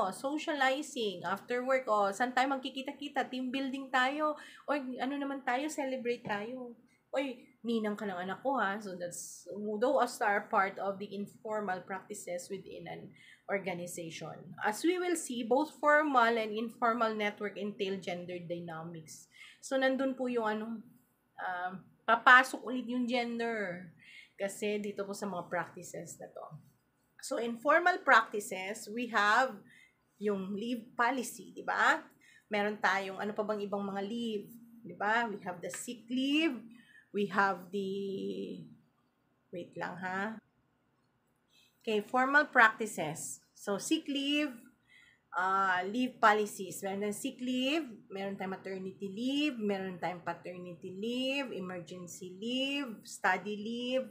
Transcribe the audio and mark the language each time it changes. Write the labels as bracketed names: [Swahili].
[Filipino] Socializing, after work, saan tayo magkikita-kita, team building tayo, o naman tayo, celebrate tayo. Oy, ninang ka ng anak ko ha. [English] So those are part of the informal practices within an organization. As we will see, both formal and informal network entail gender dynamics. [Filipino] So nandun po yung papasok ulit yung gender. Kasi dito po sa mga practices na to. [English] So, in formal practices, we have yung leave policy, di ba? [Filipino] Meron tayong, ano pa bang ibang mga leave, di ba? [English] We have the sick leave, we have the, wait lang ha. Okay, formal practices. So, sick leave, leave policies. [Filipino] Meron tayong sick leave, meron tayong maternity leave, meron tayong paternity leave, emergency leave, study leave.